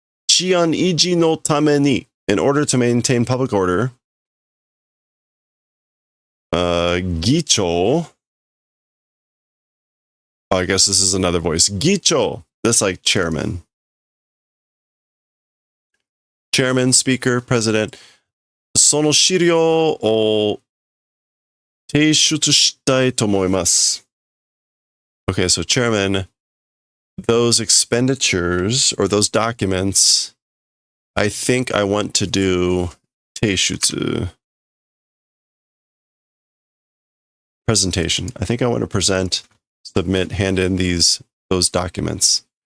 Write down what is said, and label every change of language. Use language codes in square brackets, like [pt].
[ja] Chion Iji no tame ni, [en] in order to maintain public order, Gicho. Oh, I guess this is another voice. Gicho. That's like chairman. Chairman, speaker, president. [ja] その資料を提出したいと思います。 [en] Okay, so chairman, those expenditures or those documents, I think I want to do 提出. Presentation. I think I want to present, submit, hand in those documents.